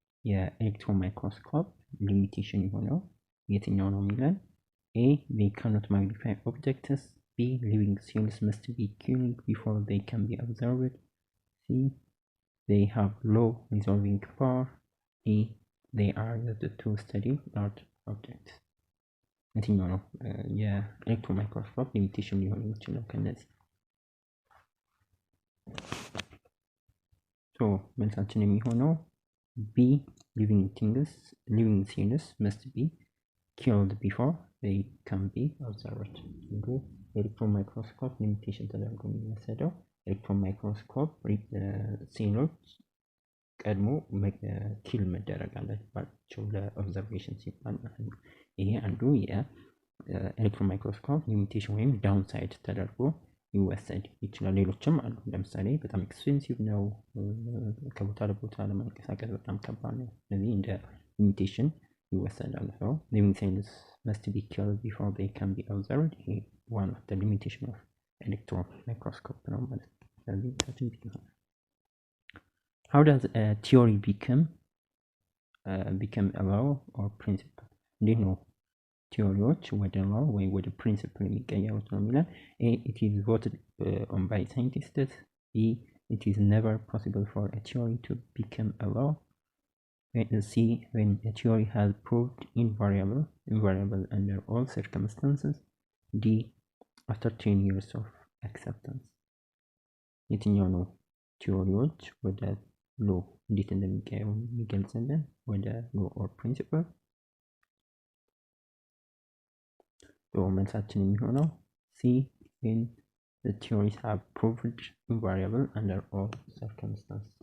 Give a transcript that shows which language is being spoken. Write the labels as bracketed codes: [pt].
[am] የኤሌክትሮን ማይክሮስኮፕ ሊሚቴሽን የሆነው የትኛው ነው የሚለን? [en] A, they cannot magnify objects. B, living cells must be killed before they can be observed. C, they have low resolving power. E, they are used to study large objects. [am] የትኛው ነው የኤሌክትሮን ማይክሮስኮፕ ሊሚቴሽን ሊሆን የሚችለው ከነዚህ? ሶ መልሳችን የሚሆነው [en] B, living cells must be killed before they can be observed. [am] ኤሌክትሮን ማይክሮስኮፕ ሊሚቴሽን ተደርጎ የሚወሰደው ኤሌክትሮን ማይክሮስኮፕ ሴሎች ቀድሞ ኪል መደረግ አለባቸው ለኦብዘርቬሽን ሲባል ማለት ነው። ይሄ አንዱ የኤሌክትሮን ማይክሮስኮፕ ሊሚቴሽን ወይም ዳውንሳይድ ተደርጎ ይወሰድ ይችላል። ሌሎችም አሉ። ለምሳሌ በጣም ኤክስፔንሲቭ ነው፣ ከቦታ ለቦታ ለመንቀሳቀስ በጣም ከባድ ነው። ስለዚህ እንደ ሊሚቴሽን ይወሰዳል። [en] So living cells must be killed before they can be observed. ይሄ one of the limitation of electron microscope [am] ነው ማለት ነው። ስለዚህ [en] how does a theory become a law or principle? [am] እንዴት ነው ቲዮሪዎች ወደ law ወይ ወደ principle የሚቀየሩት ነው የሚለን? [en] A, it is voted on by scientists. B, it is never possible for a theory to become a law. C, when a theory has proved invariable under all circumstances. D, after 10 years of acceptance. [am] የትኛው ነው ቲዮሪዎች ወደ ሎ እንዴት እንደሚቀየሩ የሚገልጽልን? ወደ ሎ ኦር ፕሪንሲፕል። መልሳችን የሚሆነው [en] C, when the theories have proved invariable under all circumstances.